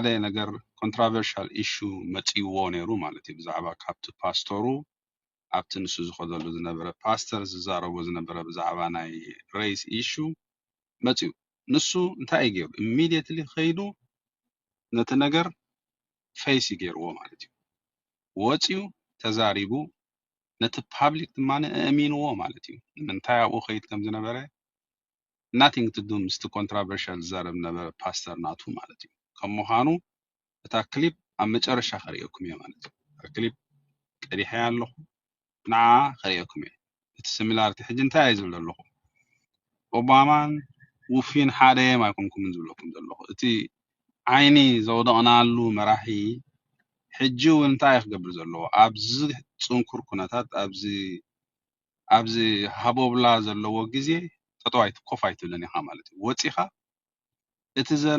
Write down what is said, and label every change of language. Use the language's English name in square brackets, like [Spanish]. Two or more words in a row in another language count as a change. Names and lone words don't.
[Tigrinya] ነገር [English] controversial issue [Tigrinya] መፅይዎ ነይሩ ማለት እዩ ብዛዕባ ካብቲ ፓስተሩ ኣብቲ ንሱ ዝኸደሉ ዝነበረ ፓስተር ዝዛረቦ ዝነበረ ብዛዕባ ናይ ሬስ ኢሹ መፅዩ ንሱ እንታይ እዩ ገይሩ ኢሚድየትሊ ኸይዱ ነቲ ነገር ፌስ ገይርዎ ማለት እዩ ወፅዩ ተዛሪቡ ነቲ ፓብሊክ ድማኒ ኣእሚንዎ ማለት እዩ ንምንታይ ኣብኡ ኸይድ ከም ዝነበረ [English] nothing to do [Tigrinya] ምስ ኮንትራቨርሻል ዝዛረብ ነበረ ፓስተር ናቱ ማለት እዩ ከም ምዃኑ እታ ክሊፕ ኣብ መጨረሻ ኸሪአኩም እየ ማለት እዩ ክሊፕ ቀዲሐ ኣለኹ ንዓ ኸሪአኩም እየ እቲ ሲሚላሪቲ ሕጂ እንታይ ዝብል ኣለኹ ኦባማን ውፊን ሓደ ማይኮንኩምን ዝብለኩም ዘለኹ እቲ ዓይኒ ዘውደቕናሉ መራሒ ሕጂ እውን እንታይ ክገብር ዘለዎ ኣብዚ ፅንኩር ኩነታት ኣብዚ ሃቦብላ ዘለዎ ግዜ ተጠዋይት ኮፍ ኣይትብለን ኢኻ ማለት እዩ ወፂኻ እቲ